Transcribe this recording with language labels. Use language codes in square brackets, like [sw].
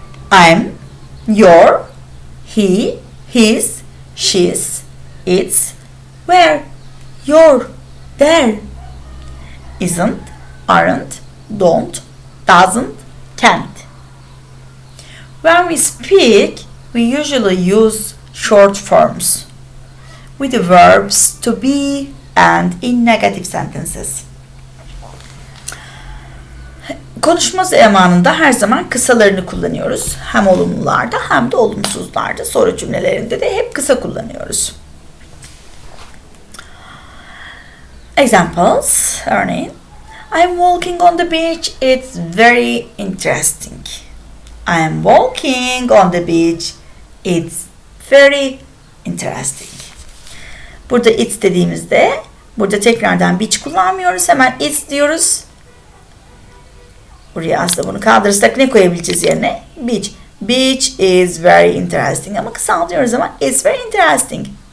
[en] I'm, your, he, his, she's, it's, where, your, there, isn't, aren't, don't, doesn't, can't. When we speak, we usually use short forms with the verbs to be and in negative sentences. [tr] Konuşma zamanında her zaman kısalarını kullanıyoruz. Hem olumlularda hem de olumsuzlarda. Soru cümlelerinde de hep kısa kullanıyoruz. [en] Examples, [tr] örneğin. [en] I'm walking on the beach. It's very interesting. I am walking on the beach. It's very interesting. [tr] Burada it's dediğimizde burada tekrardan beach kullanmıyoruz. Hemen it's diyoruz. Buraya aslında bunu kaldırırsak ne koyabileceğiz yerine? [en] Beach. Beach is very interesting. [tr] Ama kısaldığımız zaman [en] it's very interesting.